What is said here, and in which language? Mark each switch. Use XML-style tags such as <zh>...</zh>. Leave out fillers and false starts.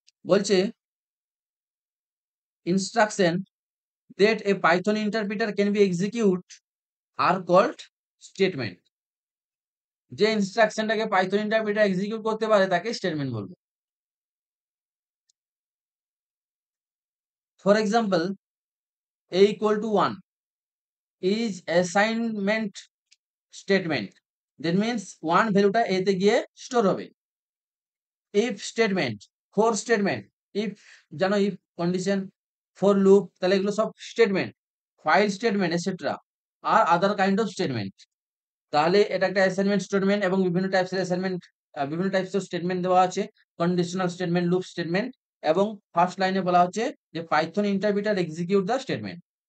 <en>বলছে instruction that a Python interpreter can be execute are called statement।</en> <bn>যে ইনস্ট্রাকশনটাকে Python interpreter execute করতে পারে তাকে স্টেটমেন্ট বলবো।</bn> <en>for example, a equal to 1 is assignment statement, that means 1</en> <bn>ভ্যালুটা a তে গিয়ে স্টোর হবে। if statement, for statement, if জানো, if কন্ডিশন, for loop, তাহলে এগুলো সব statement, file statement etcetera আর other kind of statement. তাহলে এটা একটা অ্যাসাইনমেন্ট স্টেটমেন্ট, এবং বিভিন্ন টাইপসের অ্যাসাইনমেন্ট, বিভিন্ন টাইপসের স্টেটমেন্ট দেওয়া আছে, কন্ডিশনাল স্টেটমেন্ট, লুপ স্টেটমেন্ট, এবং ফার্স্ট লাইনে বলা হচ্ছে যে Python interpreter execute the statement.</bn>